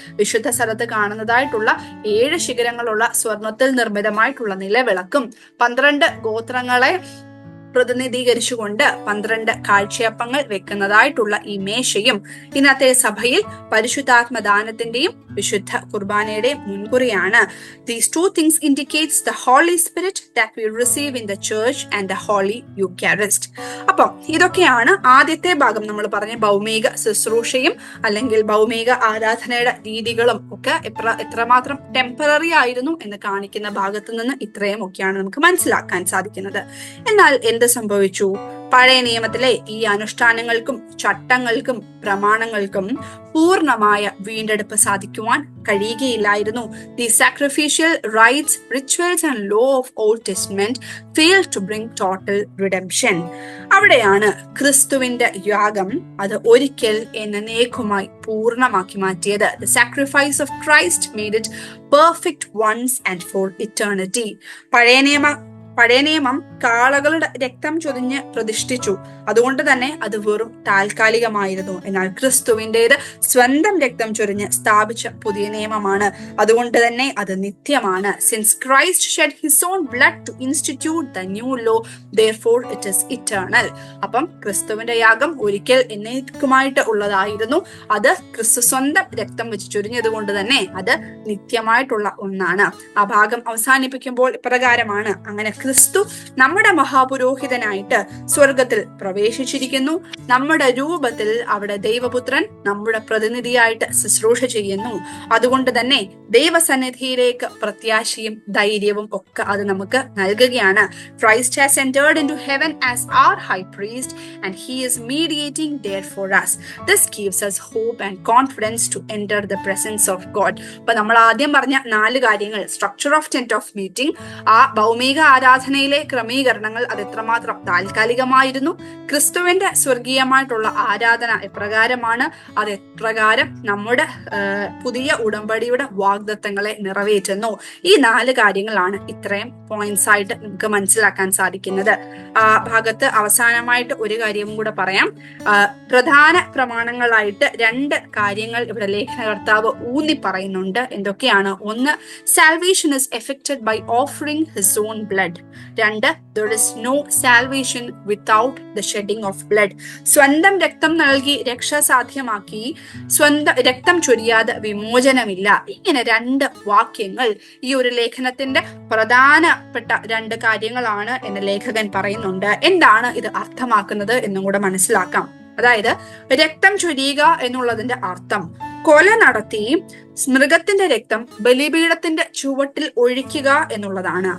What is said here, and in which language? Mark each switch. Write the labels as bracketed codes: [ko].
[ml] വിശുദ്ധ സ്ഥലത്ത് കാണുന്നതായിട്ടുള്ള 7 ശിഖരങ്ങളുള്ള സ്വർണത്തിൽ നിർമ്മിതമായിട്ടുള്ള നിലവിളക്കും 12 ഗോത്രങ്ങളെ പ്രതിനിധീകരിച്ചുകൊണ്ട് 12 കാഴ്ചയപ്പങ്ങൾ വെക്കുന്നതായിട്ടുള്ള ഈ മേശയും ഇന്നത്തെ സഭയിൽ പരിശുദ്ധാത്മദാനത്തിന്റെയും വിശുദ്ധ കുർബാനയുടെയും മുൻകുറിയാണ്. [en] These two things indicates the Holy Spirit that we receive in the church and the Holy Eucharist. [ml] അപ്പം ഇതൊക്കെയാണ് ആദ്യത്തെ ഭാഗം. നമ്മൾ പറഞ്ഞ ഭൗമിക ശുശ്രൂഷയും അല്ലെങ്കിൽ ഭൗമിക ആരാധനയുടെ രീതികളും ഒക്കെ എത്രമാത്രം ടെമ്പററി ആയിരുന്നു എന്ന് കാണിക്കുന്ന ഭാഗത്തു നിന്ന് ഇത്രയും ഒക്കെയാണ് നമുക്ക് മനസ്സിലാക്കാൻ സാധിക്കുന്നത്. എന്നാൽ എന്ത് സംഭവിച്ചു? പഴയ നിയമത്തിലെ ഈ അനുഷ്ഠാനങ്ങൾക്കും ചട്ടങ്ങൾക്കും പ്രമാണങ്ങൾക്കും പൂർണ്ണമായ വീണ്ടെടുപ്പ് സാധിക്കുവാൻ കഴിയുകയില്ലായിരുന്നു. [en] The sacrificial rites, rituals and law of Old Testament failed to bring total redemption. [ml] അവിടെയാണ് ക്രിസ്തുവിന്റെ യാഗം അത് ഒരിക്കൽ എന്നേക്കുമായി പൂർണ്ണമാക്കി മാറ്റിയത്. [en] The sacrifice of Christ made it perfect once and for eternity. [ml] പഴയ നിയമം കാളകളുടെ രക്തം ചൊരിഞ്ഞ് പ്രതിഷ്ഠിച്ചു. അതുകൊണ്ട് തന്നെ അത് വെറും താൽക്കാലികമായിരുന്നു. എന്നാൽ ക്രിസ്തുവിൻ്റെത് സ്വന്തം രക്തം ചൊരിഞ്ഞ് സ്ഥാപിച്ച പുതിയ നിയമമാണ്. അതുകൊണ്ട് തന്നെ അത് നിത്യമാണ്. [en] Since Christ shed his own blood to institute the new law, therefore it is eternal. [ml] അപ്പം ക്രിസ്തുവിന്റെ യാഗം ഒരിക്കൽ എന്നേക്കുമായിട്ട് ഉള്ളതായിരുന്നു. അത് ക്രിസ്തു സ്വന്തം രക്തം വെച്ച് ചൊരിഞ്ഞത് കൊണ്ട് തന്നെ അത് നിത്യമായിട്ടുള്ള ഒന്നാണ്. ആ ഭാഗം അവസാനിപ്പിക്കുമ്പോൾ ഇപ്രകാരമാണ്: അങ്ങനെ ക്രിസ്തു നമ്മുടെ മഹാപുരോഹിതനായിട്ട് സ്വർഗത്തിൽ പ്രവേശിച്ചിരിക്കുന്നു. നമ്മുടെ രൂപത്തിൽ അവിടെ ദൈവപുത്രൻ നമ്മുടെ പ്രതിനിധിയായിട്ട് ശുശ്രൂഷ ചെയ്യുന്നു. അതുകൊണ്ട് തന്നെ ദൈവസന്നിധിയിലേക്ക് പ്രത്യാശയും ധൈര്യവും ഒക്കെ അത് നമുക്ക് നൽകുകയാണ്. [en] Christ has entered into heaven as our high priest and he is mediating there for us. This gives us hope and confidence to enter the presence of God. [ml] അപ്പൊ നമ്മൾ ആദ്യം പറഞ്ഞ 4 കാര്യങ്ങൾ, [en] structure of tent of meeting, [ml] ആ ഭൗമിക ആരാധനയിലെ ക്രമീകരണങ്ങൾ അത് എത്രമാത്രം താൽക്കാലികമായിരുന്നു, ക്രിസ്തുവിന്റെ സ്വർഗീയമായിട്ടുള്ള ആരാധന എപ്രകാരമാണ്, അത് എപ്രകാരം നമ്മുടെ പുതിയ ഉടമ്പടിയുടെ വാഗ്ദത്തങ്ങളെ നിറവേറ്റുന്നു. ഈ 4 കാര്യങ്ങളാണ് ഇത്രയും പോയിന്റ്സ് ആയിട്ട് നമുക്ക് മനസ്സിലാക്കാൻ സാധിക്കുന്നത്. ആ ഭാഗത്ത് അവസാനമായിട്ട് ഒരു കാര്യവും കൂടെ പറയാം. പ്രധാന പ്രമാണങ്ങളായിട്ട് 2 കാര്യങ്ങൾ ഇവിടെ ലേഖനകർത്താവ് ഊന്നി പറയുന്നുണ്ട്. എന്തൊക്കെയാണ്? ഒന്ന്, [en] salvation is effected by offering his own blood. 2, there is no salvation without the shedding of blood. [ml] സ്വന്തം രക്തം നൽകി രക്ഷ സാധ്യമാക്കി, സ്വന്തം രക്തം ചൊരിയാതെ വിമോചനമില്ല. ഇങ്ങനെ 2 വാക്യങ്ങൾ ഈ ഒരു ലേഖനത്തിന്റെ പ്രധാനപ്പെട്ട 2 കാര്യങ്ങളാണ് എന്ന് ലേഖകൻ പറയുന്നുണ്ട്. എന്താണ് ഇത് അർത്ഥമാക്കുന്നത് എന്നും കൂടെ മനസ്സിലാക്കാം. അതായത് രക്തം ചൊരിയുക എന്നുള്ളതിന്റെ അർത്ഥം കൊല നടത്തി മൃഗത്തിന്റെ രക്തം ബലിപീഠത്തിന്റെ ചുവട്ടിൽ ഒഴിക്കുക എന്നുള്ളതാണ്.